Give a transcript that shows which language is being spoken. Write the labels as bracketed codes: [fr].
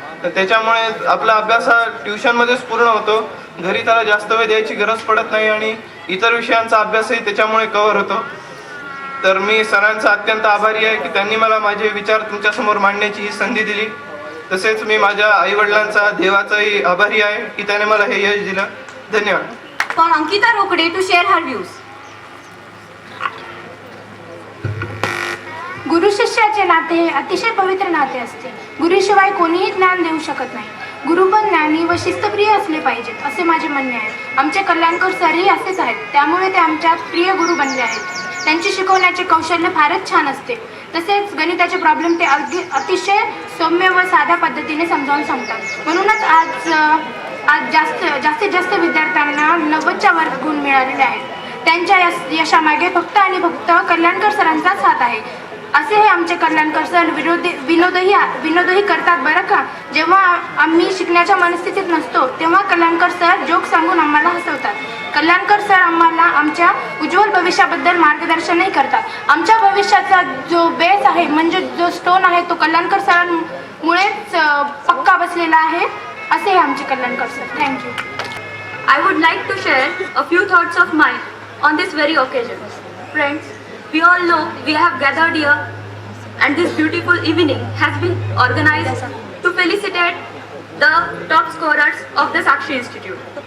[mr] तर त्याच्यामुळे आपला अभ्यास हा ट्युशनमध्येच पूर्ण होतो. घरी त्याला जास्त वेळ द्यायची गरज पडत नाही आणि इतर विषयांचा अभ्यासही त्याच्यामुळे कव्हर होतो. तर मी सरांचा अत्यंत आभारी आहे की त्यांनी मला माझे विचार तुमच्यासमोर मांडण्याची ही संधी दिली. तसेच मी माझ्या आईवडिलांचा, देवाचाही आभारी आहे की त्याने मला हे यश दिलं. धन्यवाद. [en] For Ankita Rokde to share her views. [mr] गुरु शिष्याचे नाते हे अतिशय पवित्र नाते असते. गुरुशिवाय कोणीही ज्ञान देऊ शकत नाही. गुरु पण ज्ञानी व शिस्तप्रिय असले पाहिजेत असे माझे म्हणणे आहे. आमचे कल्याणकर सरही असेच आहेत, त्यामुळे ते आमच्यात प्रिय गुरु बनले आहेत. त्यांचे शिकवण्याचे कौशल्य फारच छान असते. तसेच गणिताचे प्रॉब्लेम ते अतिशय सौम्य व साध्या पद्धतीने समजावून सांगतात. म्हणूनच आज जास्तीत जास्त विद्यार्थ्यांना 90च्या वर गुण मिळालेले आहेत. त्यांच्या यशामागे फक्त आणि फक्त कल्याणकर सरांचाच हात आहे. असे हे आमचे कल्याणकर सर विनोदही करतात बरं का. जेव्हा आम्ही शिकण्याच्या मनस्थितीत नसतो तेव्हा कल्याणकर सर जोक सांगून आम्हाला हसवतात. कल्याणकर सर आम्हाला आमच्या उज्ज्वल भविष्याबद्दल मार्गदर्शनही करतात. आमच्या भविष्याचा जो बेस आहे म्हणजे जो स्टोन आहे तो कल्याणकर सरांमुळेच पक्का बसलेला आहे. असे हे आमचे Kalyankar sir. Thank you. [en] I would like to share a few thoughts of mine on this very occasion. Friends, we all know we have gathered here and this beautiful evening has been organized to felicitate the top scorers of the Sakshi Institute.